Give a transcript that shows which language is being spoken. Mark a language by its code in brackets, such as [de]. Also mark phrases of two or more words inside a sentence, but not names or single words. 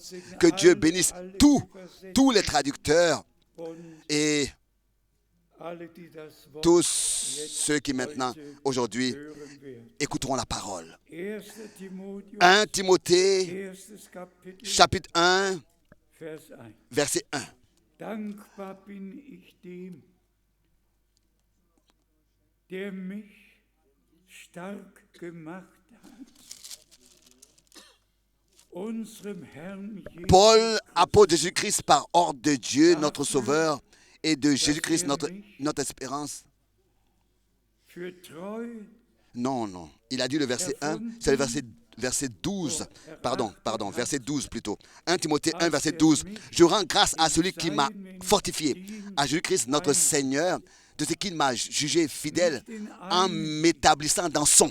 [fr] Que Dieu bénisse tous les traducteurs et tous ceux qui maintenant, aujourd'hui, écouteront la parole. 1 Timothée, chapitre 1, verset 1. [de] Dankbar bin ich dem, der mich stark gemacht hat. Unserem Herrn [fr] Paul, apôtre de Jésus-Christ par ordre de Dieu, notre Sauveur, et de Jésus-Christ, notre espérance. [de] für treu [fr] Non. Il a dit le verset 1, c'est le verset 12. Pardon, verset 12 plutôt. 1 Timothée 1, verset 12. Je rends grâce à celui qui m'a fortifié, à Jésus-Christ, notre Seigneur, de ce qu'il m'a jugé fidèle en m'établissant dans son.